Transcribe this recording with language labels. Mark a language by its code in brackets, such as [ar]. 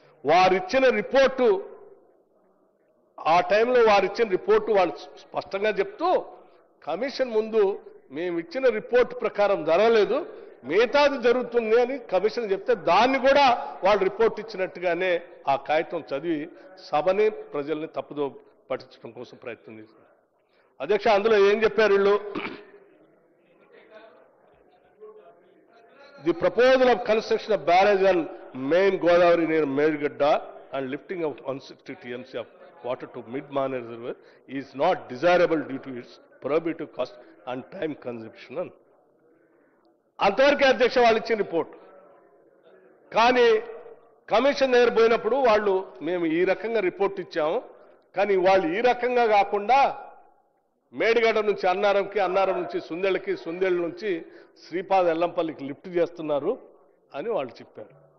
[te] వారిచ్చిన report, ఆ టైంలో వారిచ్చిన report వాళ్ళు స్పష్టంగా చెప్తూ కమిషన్ ముందు మేము ఇచ్చిన రిపోర్ట్ ప్రకారం జరగలేదు, మిగతాది జరుగుతుంది అని కమిషన్ చెప్తే దాన్ని కూడా వాళ్ళు రిపోర్ట్ ఇచ్చినట్టుగానే ఆ కాగితం చదివి సభని, ప్రజల్ని తప్పుదో పట్టించడం కోసం ప్రయత్నం చేశారు అధ్యక్ష. అందులో ఏం చెప్పారు వీళ్ళు? [en] The proposal of construction of barrage and main Godavari near Medigadda and lifting of 160 TMC of water to mid-Mane reservoir is not desirable due to its prohibitive cost and time consumption. [te] అంతవరకే అధ్యక్ష వాళ్ళు ఇచ్చిన రిపోర్ట్. కానీ కమిషన్ దగ్గర పోయినప్పుడు వాళ్ళు మేము ఈ రకంగా రిపోర్ట్ ఇచ్చాము, కానీ వాళ్ళు ఈ రకంగా కాకుండా మేడిగడ్డ నుంచి అన్నారంకి, అన్నారం నుంచి సుందెళ్ళకి, సుందెళ్ళ నుంచి శ్రీపాద ఎల్లంపల్లికి లిఫ్ట్ చేస్తున్నారు అని వాళ్ళు చెప్పారు.